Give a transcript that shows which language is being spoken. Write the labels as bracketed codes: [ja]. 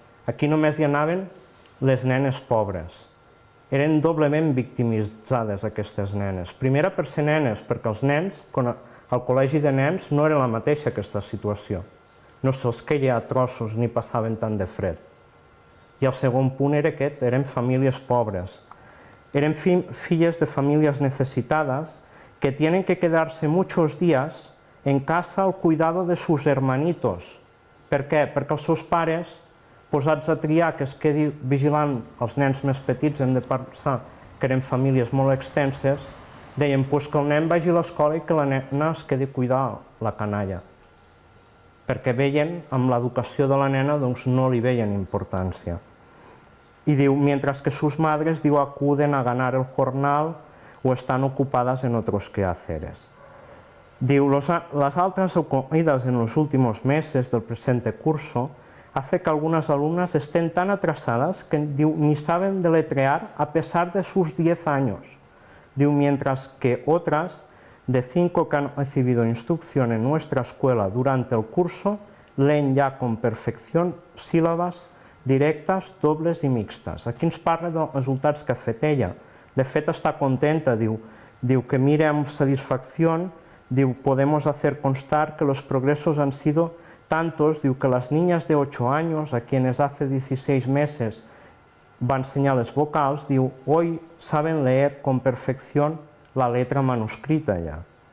[ca] Aquí només hi anaven les nenes pobres. Eren doblement victimitzades aquestes nenes. Primera per ser nenes, perquè els nens, al col·legi de nens, no era la mateixa aquesta situació. No se'ls queia a trossos ni passaven tant de fred. I el segon punt era aquest, eren famílies pobres. [es] Eran [ca] filles [es] de familias necesitadas que tienen que quedarse muchos días en casa al cuidado de sus hermanitos. [ca] Per què? Perquè els seus pares, posats a triar que es quedi vigilant els nens més petits, hem de pensar que eren famílies molt extenses, deien que el nen vagi a l'escola i que la nena es quedi a cuidar la canalla. Perquè veien, amb l'educació de la nena, doncs no li veien importància. [es] Y diu, mientras que sus madres, diu, acuden a ganar el jornal o están ocupadas en otros quehaceres. Diu, las altas ocurridas en los últimos meses del presente curso hace que algunas alumnas estén tan atrasadas que diu, ni saben deletrear a pesar de sus 10 años. Diu, mientras que otras, de 5 que han recibido instrucción en nuestra escuela durante el curso, leen ya con perfección sílabas [ca] directes, dobles i mixtes. Aquí ens parla dels resultats que ha fet ella. De fet, està contenta, diu que mira amb satisfacció, diu, [es] podemos hacer constar que los progresos han sido tantos, diu que las niñas de 8 años, a quienes hace 16 meses va a enseñar [ca] les vocals, [es] diu, hoy saben leer con perfección la letra manuscrita [ca] ja.